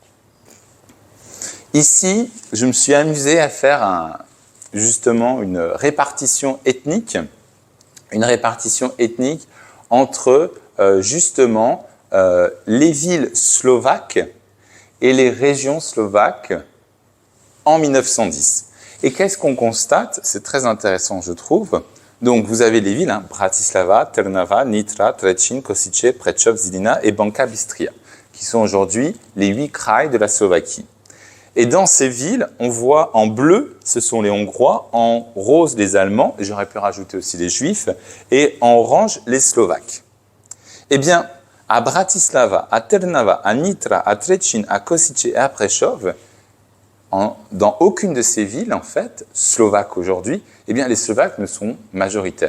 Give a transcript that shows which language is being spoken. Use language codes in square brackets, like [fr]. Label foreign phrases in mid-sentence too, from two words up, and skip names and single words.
[fr] Ici, je me suis amusé à faire justement une répartition ethnique entre justement les villes slovaques et les régions slovaques en 1910. Et qu'est-ce qu'on constate? C'est très intéressant, je trouve. Donc, vous avez les villes, Bratislava, Trnava, Nitra, Třečín, Košice, Prešov, Žilina et Banka Bystria, qui sont aujourd'hui les 8 kraïs de la Slovaquie. Et dans ces villes, on voit en bleu, ce sont les Hongrois, en rose, les Allemands, et j'aurais pu rajouter aussi les Juifs, et en orange, les Slovaques. Eh bien, à Bratislava, à Trnava, à Nitra, à Třečín, à Košice et à Prešov, dans aucune de ces villes, en fait, slovaques aujourd'hui, eh bien, les Slovaques ne sont majoritaires.